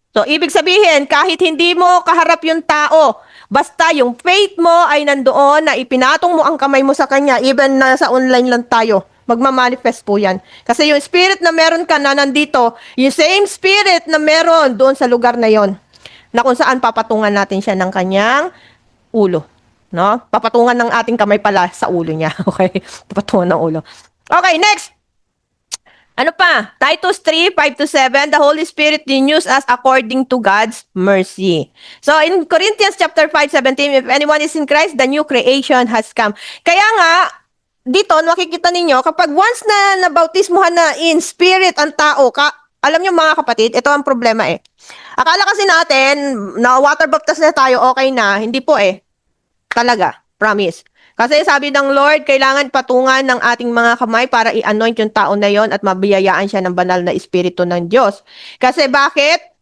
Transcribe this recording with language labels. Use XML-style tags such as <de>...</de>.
<tl>So, ibig sabihin, kahit hindi mo kaharap yung tao, basta yung faith mo ay nandoon na ipinatong mo ang kamay mo sa kanya, even na sa online lang tayo, magmamanifest po yan. Kasi yung spirit na meron ka na nandito, yung same spirit na meron doon sa lugar na yon, na kung saan papatungan natin siya ng kanyang ulo. No? Papatungan ng ating kamay pala sa ulo niya. Okay? Papatungan ng ulo. Okay, next. Ano pa?</tl> <en>Titus 3:5-7, the Holy Spirit renews us according to God's mercy. So in Corinthians chapter 5:17, if anyone is in Christ, the new creation has come.</en> <tl>Kaya nga, dito makikita ninyo, kapag once na nabautismuhan na in spirit ang tao, alam nyo mga kapatid, ito ang problema eh. Akala kasi natin, na water baptized na tayo, okay na. Hindi po eh. Talaga. Promise. Kasi sabi ng Lord, kailangan patungan ng ating mga kamay para i-anoint yung tao na yon at mabiyayaan siya ng banal na espiritu ng Diyos. Kasi bakit?</tl>